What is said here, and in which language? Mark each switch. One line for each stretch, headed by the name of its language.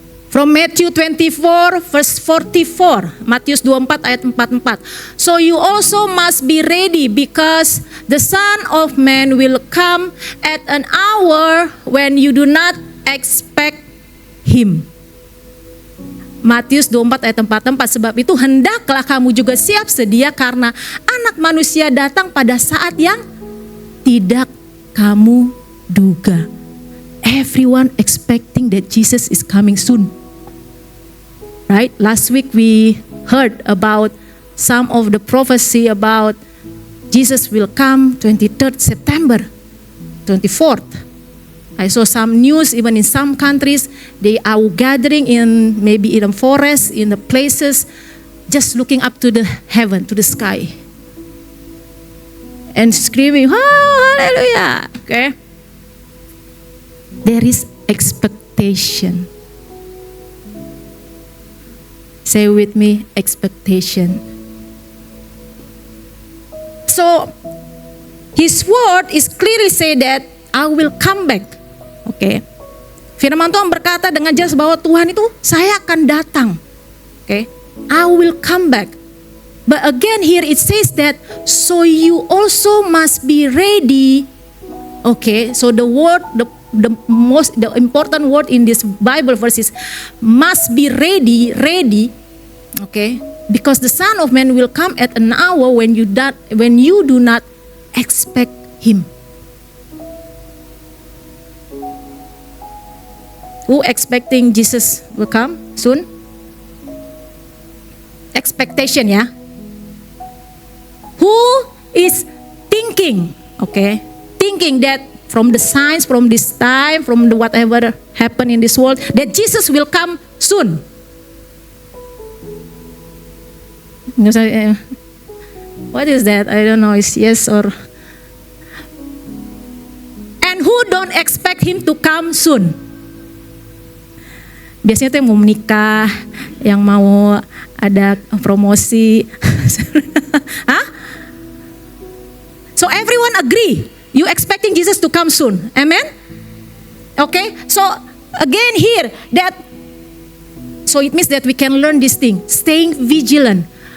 English: From Matthew 24 verse 44,
Indonesian: Matius 24 ayat 44.
English: So you also must be ready because the Son of Man will come at an hour when you do not expect him.
Indonesian: Matius 24 ayat 44, sebab itu hendaklah kamu juga siap sedia karena anak manusia datang pada saat yang tidak kamu duga.
English: Everyone expecting that Jesus is coming soon. Right? Last week we heard about some of the prophecy about Jesus will come 23rd September, 24th. I saw some news even in some countries, they are gathering in maybe in the forest, in the places, just looking up to the heaven, to the sky. And screaming, hallelujah. Okay? There is expectation. Say with me, expectation. So, his word is clearly say that I will come back. Okay.
Indonesian: Firman Tuhan berkata dengan jelas bahwa Tuhan itu saya akan datang.
English: Okay. I will come back. But again here it says that so you also must be ready. Okay. So the word, the important word in this Bible verse is must be ready. Okay, because the Son of Man will come at an hour when you do not expect him. Who expecting Jesus will come soon? Expectation, ya. Who is thinking? Okay, thinking that from the signs, from this time, from the whatever happened in this world, that Jesus will come soon. What is that? I don't know. It's yes or. And who don't expect him to come soon?
Indonesian: Biasanya tuh yang mau menikah, yang mau ada promosi.
English: Hah? So everyone agree. You expecting Jesus to come soon. Amen? Okay? So again here that so it means that we can learn this thing, staying vigilant.